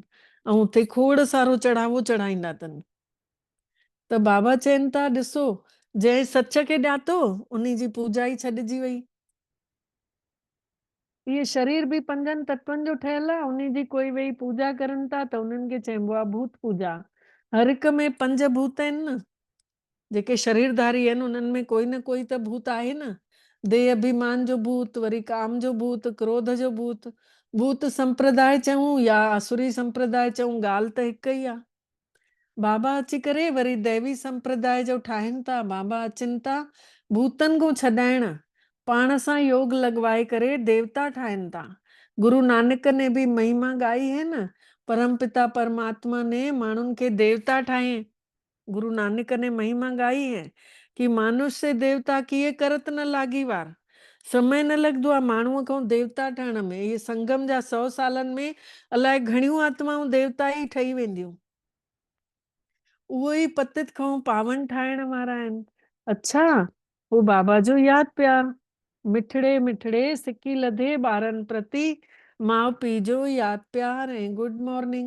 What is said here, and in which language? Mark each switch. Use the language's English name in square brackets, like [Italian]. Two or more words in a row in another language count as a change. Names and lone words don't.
[Sindhi] ऐं उते खोड़ सारो चढ़ावो चढ़ाईंदा अथनि। त बाबा चवनि था, ॾिसो जंहिं सच खे ॼातो उन्ही जी पूजा ई छॾिजी वई। इहे शरीर बि 5 तत्वनि जो ठहियल आहे, उन्ही जी कोई वेही पूजा करनि था त उन्हनि खे चइबो आहे भूत पूजा। हर हिक में 5 भूत आहिनि न, जेके शरीरधारी आहिनि उन्हनि में कोई न कोई त भूत आहे न। देह अभिमान जो भूत, वरी काम जो भूत, क्रोध जो भूत, भूत संप्रदाय चऊं या आसुरी संप्रदाय चऊं, ॻाल्हि त हिकु ई आहे। बाबा अची करे वरी दैवी संप्रदाय जो ठाहिनि था। बाबा अचनि था भूतनि खां छॾाइण, पाण सां योग लॻवाए करे देवता ठाहिनि था। [Hindi] गुरु नानक ने भी महिमा गाई है न, परम पिता परमात्मा ने [Sindhi] माण्हुनि खे देवता ठाहे। [Hindi] गुरु नानक ने महिमा गाई है कि [Punjabi] ਮਾਨੁਸ ਸੇ ਦੇਵਤਾ ਕੀਏ ਕਰਤ ਨ ਲਾਗੀ ਵਾਰ। [Sindhi] समय न लॻंदो आहे माण्हूअ खां देवता ठहण में। इहे संगम जा 100 सालनि में अलाए घणियूं आत्माऊं देवता ई ठही वेंदियूं। उहो ई पतित खां पावन ठाहिण वारा आहिनि। अच्छा, वो बाबा जो यादि प्यार, मिठड़े मिठड़े सिकी लधे ॿारनि प्रति माउ पीउ जो यादि प्यार ऐं [English] good morning.